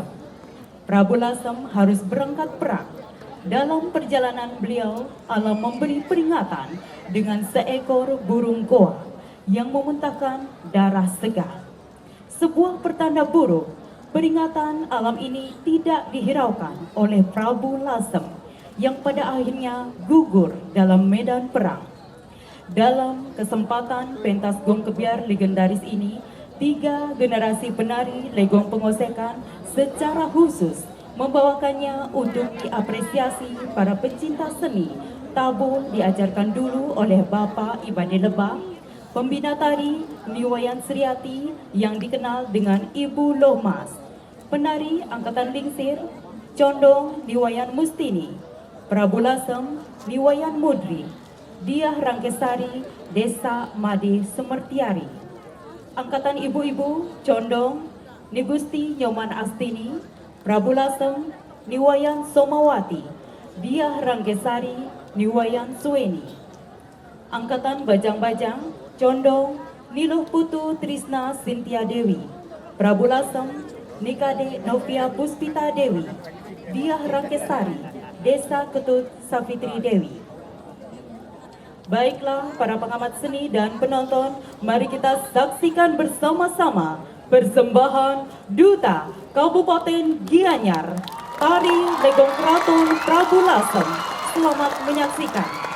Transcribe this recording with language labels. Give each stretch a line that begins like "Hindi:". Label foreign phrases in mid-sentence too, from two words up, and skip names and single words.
Indonesian: Prabu Lasem harus berangkat perang. Dalam perjalanan beliau, alam memberi peringatan dengan seekor burung goa yang memuntahkan darah segar. Sebuah pertanda buruk, peringatan alam ini tidak dihiraukan oleh Prabu Lasem yang pada akhirnya gugur dalam medan perang. Dalam kesempatan pentas gong kebiar legendaris ini, 3 generasi penari Legong Pengosekan secara khusus membawakannya untuk diapresiasi para pecinta seni. Tabul diajarkan dulu oleh Bapak Ibane Lebah, pembina tari Niwayan Sriati yang dikenal dengan Ibu Lohmas, penari Angkatan Lingsir, Condong Niwayan Mustini, Prabu Lasem Niwayan Mudri, Dyah Rangkesari Desa Made Semertiari, Angkatan Ibu-Ibu Condong Nigusti Nyoman Astini, Prabu Lasem Niwayan Somawati, Dyah Rangkesari Niwayan Suweni, Angkatan Bajang-Bajang Condong Niluh Putu Trisna Sintia Dewi, Prabu Lasem Nikade Novia Puspita Dewi, Dyah Rangkesari Desa Ketut Safitri Dewi. Baiklah para pengamat seni dan penonton, mari kita saksikan bersama-sama persembahan Duta Kabupaten Gianyar, Tari Legong Keraton Prabu Lasem. Selamat menyaksikan.